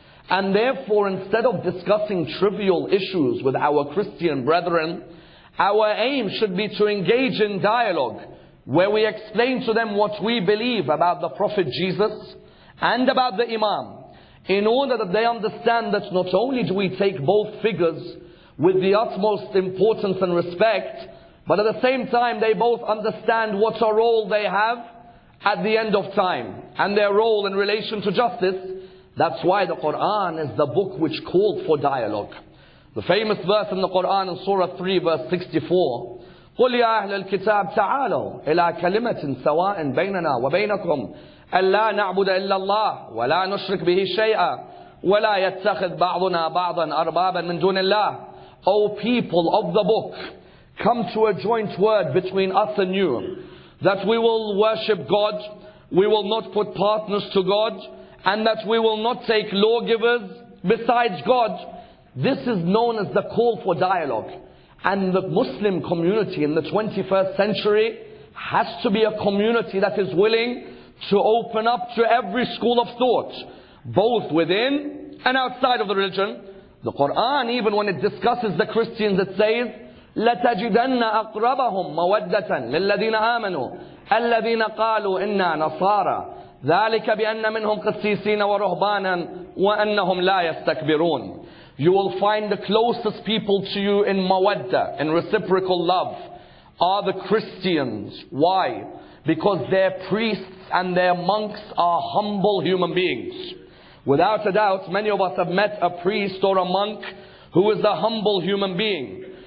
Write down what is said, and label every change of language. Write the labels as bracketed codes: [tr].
[en] And therefore, instead of discussing trivial issues with our Christian brethren, our aim should be to engage in dialogue, where we explain to them what we believe about the Prophet Jesus and about the Imam, in order that they understand that not only do we take both figures with the utmost importance and respect, but at the same time they both understand what a role they have at the end of time, and their role in relation to justice. That's why the Quran is the book which called for dialogue. The famous verse in the Quran in Surah 3 verse 64, [ar] قُلْ يَا أَهْلَ الْكِتَابِ تَعَالَوْا إِلَىٰ كَلِمَةٍ سَوَاءٍ بَيْنَنَا وَبَيْنَكُمْ أَلَّا نَعْبُدَ إِلَّا اللَّهَ وَلَا نُشْرِكْ بِهِ شَيْئًا ولا يتخذ بعضنا بعضا أربابا من دون الله. [en] O people of the book, come to a joint word between us and you, that we will worship God, we will not put partners to God, and that we will not take lawgivers besides God. This is known as the call for dialogue. And the Muslim community in the 21st century has to be a community that is willing to open up to every school of thought, both within and outside of the religion. The Quran, even when it discusses the Christians, it says, [ar] لَتَجِدَنَّ أَقْرَبَهُمْ مَوَدَّةً لِلَّذِينَ آمَنُوا الَّذِينَ قَالُوا إِنَّا نَصَارَى ذَلِكَ بِأَنَّ مِنْهُمْ قِسِّيسِينَ وَرُهْبَانًا وَأَنَّهُمْ لَا يَسْتَكْبِرُونَ. [en] You will find the closest people to you in mawadda, in reciprocal love, are the Christians. Why? Because their priests and their monks are humble human beings. Without a doubt, many of us have met a priest or a monk who is a humble human being.